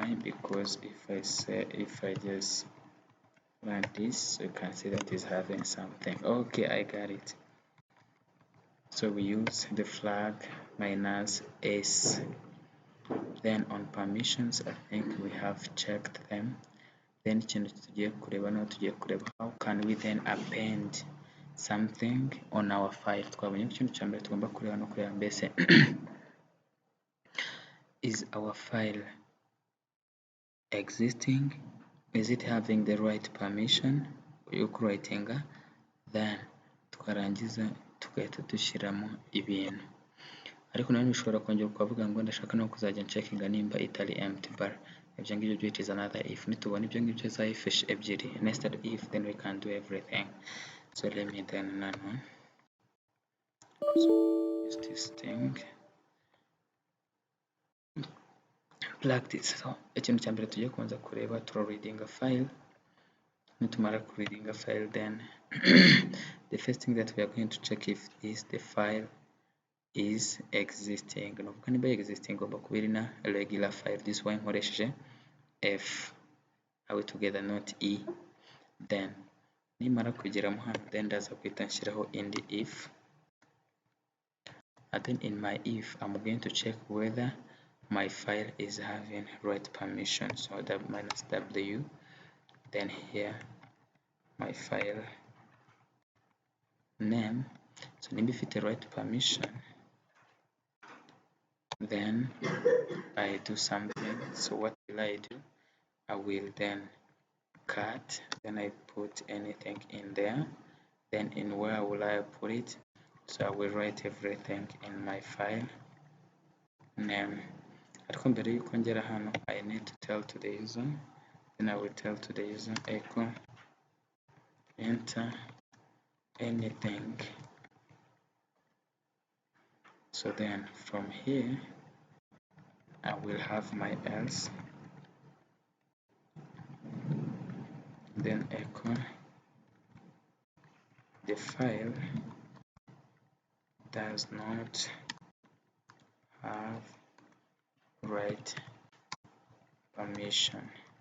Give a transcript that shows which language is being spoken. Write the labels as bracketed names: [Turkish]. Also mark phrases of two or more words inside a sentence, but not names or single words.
[English] Because if I just run this, you can see that it's having something. Okay, I got it. So we use the flag -s. Then on permissions, I think we have checked them. Then [Kinyarwanda] ikintu tugiye kureba no tugiye kureba [English] how can we then append something on our file. [Kinyarwanda] Twabonye ikintu cya mbere tugomba kureba no kureba mbese [English] is our file existing, is it having the right permission [Kinyarwanda] yo kuwritinga, then twarangiza tugahita dushyiramo ibintu. Ariko nanone ushobora kongera ukavuga ngo ndashaka no kuzajya checkinga nimba itari empty bar, ibyo ngibyo byo [English] it is another if. [Kinyarwanda] Nitubona ibyo ngibyo za [English] if ebyiri nested if, then we can do everything. So let me then nano use this thing practice. [Kinyarwanda] So ikintu cya mbere tugiye kubanza kureba [English] reading a file. Nitumara reading a file, then the first thing that we are going to check if is the file is existing. [Kinyarwanda] Nuvuga niba existing ngomba kuba iri na [English] regular file. This one nkoresheje f, are we together, not e. Then [Kinyarwanda] nimara kugeramo hano, [English] then [Kinyarwanda] ndaza guhita nshyiraho indi [English] if, and then in my if I'm going to check whether my file is having right permission. So -w, then here my file name. So [Kinyarwanda] nimba ifite [English] right permission, then I do something. So what will I do? I will then cut, then I put anything in there, then in where will I put it? So I will write everything in my file name. [Kinyarwanda] Ariko mbere yuko ngera hano, [English] I need to tell to the user, then I will tell to the user echo enter anything. So then from here I will have my else, then echo the file does not have right permission.